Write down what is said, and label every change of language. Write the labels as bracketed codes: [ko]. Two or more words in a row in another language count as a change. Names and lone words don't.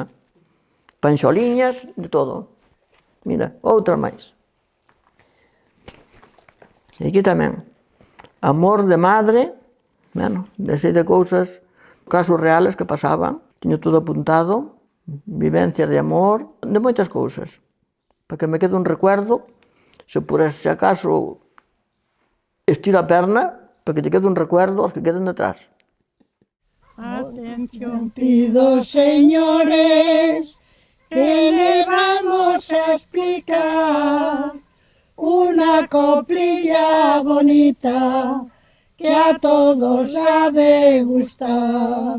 [gl] Panxoliñas, de todo. Mira, outra máis. E aquí tamén. Amor de madre, bueno, desde de cousas, [es] casos reales que pasaban, [gl] teño todo apuntado, vivencias de amor, de moitas cousas, para que me quede un recuerdo, se por ese acaso estiro a perna, para que te quede un recuerdo aos que queden detrás. [es] Atención pido, señores, que le vamos a explicar una coplilla bonita que a todos ha de gustar.